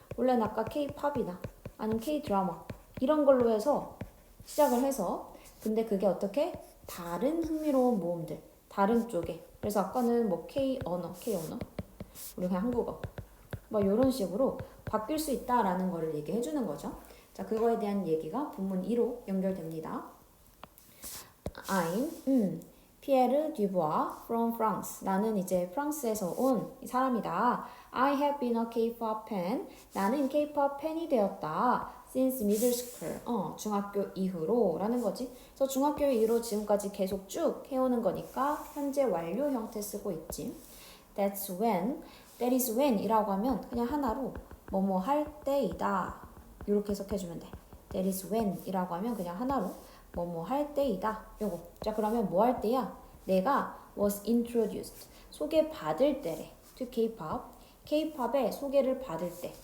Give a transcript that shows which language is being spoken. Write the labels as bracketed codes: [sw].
[ko] 원래는 아까 K-팝이나 아니면 K-드라마 이런 걸로 해서 시작을 해서 근데 그게 어떻게? 다른 흥미로운 모험들. 다른 쪽에. 그래서 아까는 뭐 K-언어, 우리 그냥 한국어. 뭐 이런 식으로 바뀔 수 있다라는 거를 얘기해 주는 거죠. 자, 그거에 대한 얘기가 본문 2로 연결됩니다. [en] I'm 피에르 듀보아 from France. [ko] 나는 이제 프랑스에서 온 사람이다. [en] I have been a K-pop fan. [ko] 나는 K-pop 팬이 되었다. [en] Since middle school. [ko] 중학교 이후로 라는 거지. 그래서 중학교 이후로 지금까지 계속 쭉 해오는 거니까 현재 완료 형태 쓰고 있지. [en] That is when [ko] 이라고 하면 그냥 하나로 뭐뭐 할 때이다. 이렇게 해석해주면 돼. [en] That is when [ko] 이라고 하면 그냥 하나로 뭐뭐 할 때이다. 요거. 자, 그러면 뭐 할 때야? [en] 내가 was introduced. [ko] 소개받을 때래. [en] To K-pop. [ko] K-pop의 소개를 받을 때.